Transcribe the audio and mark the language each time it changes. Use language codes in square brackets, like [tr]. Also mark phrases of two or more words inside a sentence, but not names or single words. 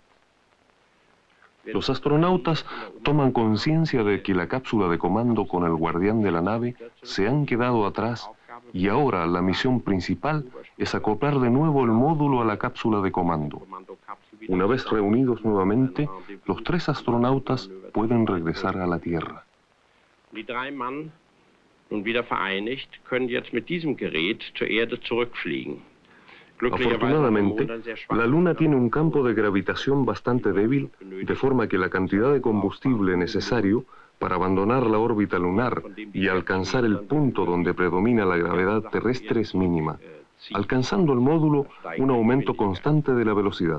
[es] Los astronautas toman conciencia de que la cápsula de comando con el guardián de la nave se han quedado atrás y ahora la misión principal es acoplar de nuevo el módulo a la cápsula de comando. Una vez reunidos nuevamente, los 3 astronautas pueden regresar a la Tierra. [de] Die 3 Mann, nun wieder vereinigt, können jetzt mit diesem Gerät zur Erde zurückfliegen. [es] Afortunadamente, la Luna tiene un campo de gravitación bastante débil, de forma que la cantidad de combustible necesario para abandonar la órbita lunar y alcanzar el punto donde predomina la gravedad terrestre es mínima, alcanzando el módulo un aumento constante de la velocidad.